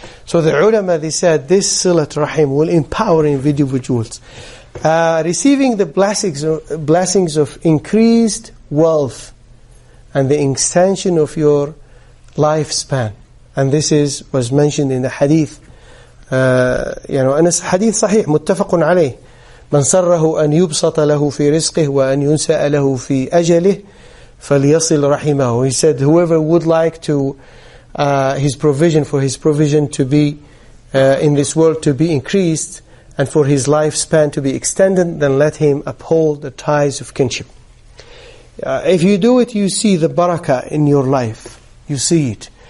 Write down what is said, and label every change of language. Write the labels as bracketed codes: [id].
[en] So the ulama, they said, this silat rahim will empower individuals. Receiving the blessings of increased wealth and the extension of your lifespan. And this was mentioned in the hadith. [ar] أن حديث صحيح متفق عليه من سره أن يبسط له في رزقه وأن ينسأ له في أجله فليصل رحمه. [en] He said, whoever would like to his provision to be in this world to be increased and for his lifespan to be extended, then let him uphold the ties of kinship. If you do it, you see the barakah in your life. You see it.